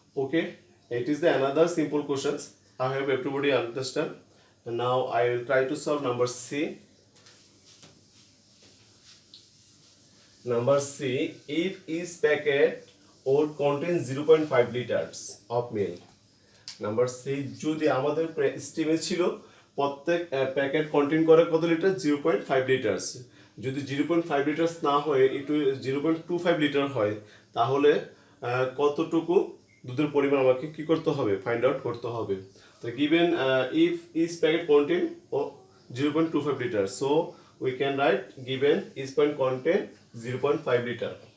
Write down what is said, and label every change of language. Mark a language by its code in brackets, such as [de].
[en] Okay, it is the another simple questions. I hope everybody understand. And now I will try to solve number C. Number C, if each packet would contain 0.5 liters of milk. [bn] Number C, যদি আমাদের স্টিমে ছিল প্রত্যেক packet contain করে কত litre 0.5 litres, যদি 0.5 litres না হয় একটু 0.25 লিটার হয়, তাহলে কতটুকু দুধের পরিমাণ আমাকে কি করতে হবে ফাইন্ড আউট করতে হবে। [en] তো given if each packet contain 0.25 litre, so we can write given each point contain 0.5 liter.